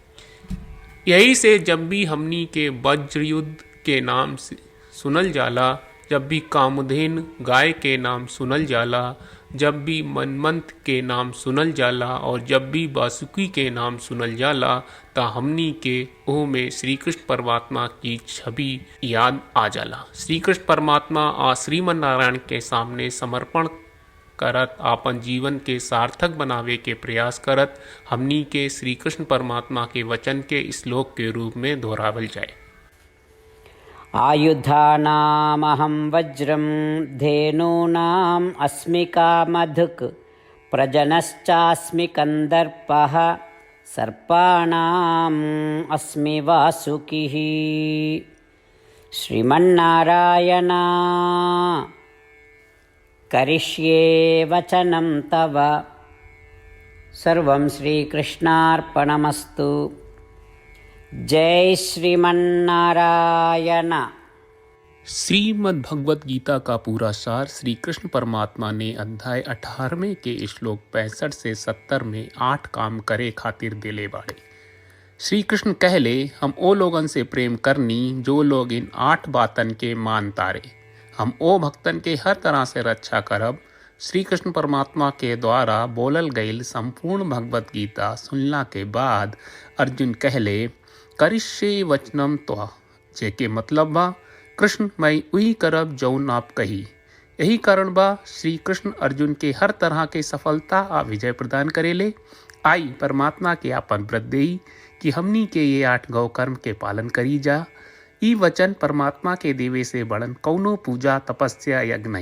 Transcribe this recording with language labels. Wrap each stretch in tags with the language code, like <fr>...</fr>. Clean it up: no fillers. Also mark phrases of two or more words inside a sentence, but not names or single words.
<bho>यही से जब भी हमनी के वज्र युद्ध के नाम से सुनल जाला, जब भी कामधेन गाय के नाम सुनल जाला, जब भी मनमंत के नाम सुनल जाला और जब भी वासुकी के नाम सुनल जाला ता हमनी के ओह में श्री कृष्ण परमात्मा की छवि याद आ जाला। श्री कृष्ण परमात्मा आ श्रीमन नारायण के सामने समर्पण करत आपन जीवन के सार्थक बनावे के प्रयास करत हमनी के श्री कृष्ण परमात्मा के वचन के श्लोक के रूप में दोहरावल जाए।</bho> <sa>आयुधानामहं वज्रं धेनूनाम् अस्मि कामधुक् प्रजनश्चास्मि कन्दर्पः सर्पाणाम् अस्मि वासुकिः। श्रीमन्नारायण करिष्ये वचनं तव। सर्वं श्रीकृष्णार्पणमस्तु। जय श्रीमन्नारायण।</sa> <bho>श्रीमद् भगवत गीता का पूरा सार श्री कृष्ण परमात्मा ने अध्याय 18 के श्लोक 65 से 70 में 8 काम करे खातिर देले बाड़े। श्री कृष्ण कहले, हम ओ लोगन से प्रेम करनी जो लोग इन 8 बातन के मान तारे। हम ओ भक्तन के हर तरह से रक्षा करब। श्री कृष्ण परमात्मा के द्वारा बोलल गईल संपूर्ण भगवत गीता सुनला के बाद अर्जुन कहले,</bho> <sa>करिष्ये वचनम त्वा,</sa> <bho>जेके मतलब बा कृष्ण मैं वही करब जौन आप कही। यही कारण बा श्री कृष्ण अर्जुन के हर तरह के सफलता आ विजय प्रदान करेले। आई परमात्मा के आपन व्रत देई कि हमनी के ये 8 गौ कर्म के पालन करी जा। ई वचन परमात्मा के देवे से बड़न कौनो पूजा तपस्या यज्ञ नहीं।</bho>